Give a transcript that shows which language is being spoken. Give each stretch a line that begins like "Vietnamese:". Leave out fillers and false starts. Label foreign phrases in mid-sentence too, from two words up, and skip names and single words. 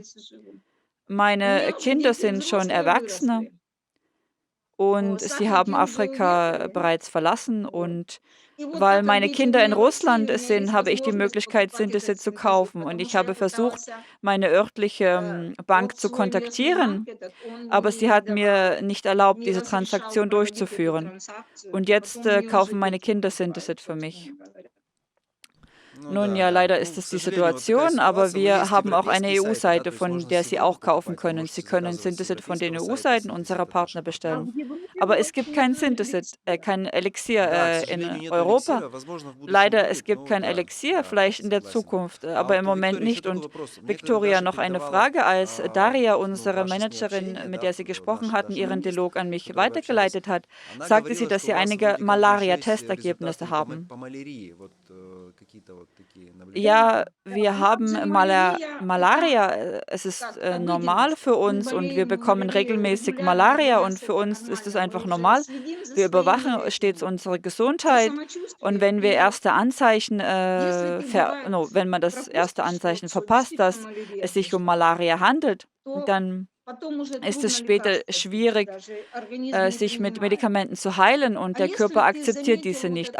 German: Meine Kinder sind schon Erwachsene und sie haben Afrika bereits verlassen und weil meine Kinder in Russland sind, habe ich die Möglichkeit, Synthesit zu kaufen und ich habe versucht, meine örtliche, Bank zu kontaktieren, aber sie hat mir nicht erlaubt, diese Transaktion durchzuführen. Und jetzt, kaufen meine Kinder Synthesit für mich.
Russian: Ну
German: Nun
Russian: да,
German: ja,
Russian: да.
German: leider ist
Russian: Ну, к
German: es die
Russian: сожалению, вот такая
German: Situation, aber
Russian: ситуация. Но
German: wir
Russian: есть
German: haben auch eine
Russian: европейские сайты, да,
German: EU-Seite,
Russian: то есть
German: von
Russian: можно
German: der Sie auch
Russian: свободно
German: kaufen
Russian: покупать. Вы
German: können. Sie
Russian: можете
German: können
Russian: заказывать с
German: Synthesit von den
Russian: европейского сайта
German: EU-Seiten unserer
Russian: Synthesit от
German: Partner
Russian: наших партнеров.
German: bestellen. Aber es gibt kein Synthesit, kein Elixier
Russian: Да, к
German: in
Russian: сожалению, нету
German: Europa.
Russian: эликсира. Возможно, в будущем
German: Leider, es
Russian: будет,
German: gibt
Russian: но
German: kein
Russian: да,
German: Elixier,
Russian: да,
German: vielleicht in der
Russian: согласен.
German: Zukunft,
Russian: А
German: aber im
Russian: вот у
German: Moment
Russian: Виктории еще
German: nicht.
Russian: такой
German: Und
Russian: вопрос. Мне когда
German: Victoria,
Russian: Даша
German: noch eine
Russian: передавала,
German: Frage, als Daria,
Russian: ну,
German: unsere
Russian: ваше с ней
German: Managerin,
Russian: общение,
German: mit
Russian: да,
German: der Sie gesprochen
Russian: наша
German: hatten,
Russian: Даша
German: ihren
Russian: Лингвист,
German: Dialog an
Russian: с
German: mich
Russian: которой вы общались,
German: weitergeleitet hat,
Russian: она
German: sagte sie,
Russian: говорила,
German: dass
Russian: что у
German: sie
Russian: вас
German: einige
Russian: вроде как нашлись
German: Malaria-Testergebnisse
Russian: результаты
German: haben.
Russian: по малярии. Вот какие-то вот такие наблюдения
German: Ja,
Russian: были.
German: wir haben Malaria. Es ist normal für uns und wir bekommen regelmäßig Malaria und für uns ist es einfach normal. Wir überwachen stets unsere Gesundheit und wenn wir erste Anzeichen, no, wenn man das erste Anzeichen verpasst, dass es sich um Malaria handelt, dann ist es später schwierig, sich mit Medikamenten zu heilen und der Körper akzeptiert diese nicht.